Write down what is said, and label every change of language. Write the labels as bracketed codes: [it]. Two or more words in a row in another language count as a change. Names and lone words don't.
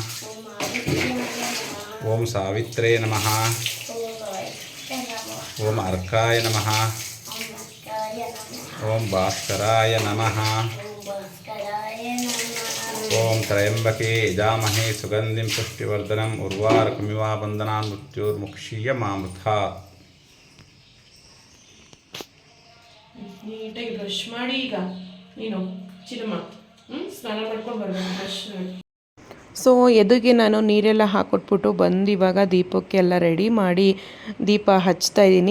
[sa] ಓಂ ಸಾವಿತ್ರೇ ನಮಃ, ಓಂ ಅರ್ಕಾಯ ನಮಃ, ಓಂ ಭಾಸ್ಕರಾಯ ನಮಃ, ಓಂ ತ್ರಯಂಬಕೆ ಯಜಾಮಹೇ ಸುಗಂಧಿಂ ಪುಷ್ಟಿವರ್ಧನಂ ಉರ್ವಾರುಕಮಿವ ಬಂಧನಾನ್ ಮೃತ್ಯುರ್ಮುಕ್ಷೀಯಮಾಮೃತಾ. [kn] ನೀಟಾಗಿ ಬ್ರಷ್ ಮಾಡಿ ಈಗ ನೀನು ಚಿನ್ನಮ್ಮ ಸ್ನಾನ ಮಾಡ್ಕೊಂಡು ಬರ್ಬೇಕು. ಬ್ರಷ್ ಸೊ ಎದುರಿಗೆ ನಾನು ನೀರೆಲ್ಲ ಹಾಕೊಟ್ಬಿಟ್ಟು ಬಂದು ಇವಾಗ ದೀಪಕ್ಕೆಲ್ಲ ರೆಡಿ ಮಾಡಿ ದೀಪ ಹಚ್ತಾ ಇದ್ದೀನಿ.